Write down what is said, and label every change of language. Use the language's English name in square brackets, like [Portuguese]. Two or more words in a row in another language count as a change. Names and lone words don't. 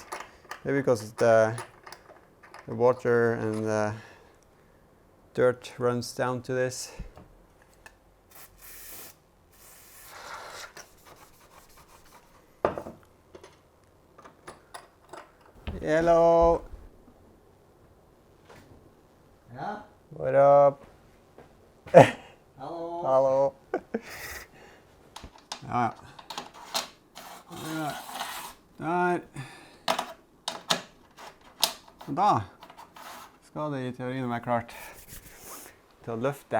[English] Maybe because the water and the dirt runs down to this. Hello. Yeah. What up? [Norwegian] Hallo. Hallo. Ja. Der. Og da skal det i teorien være klart til å løfte.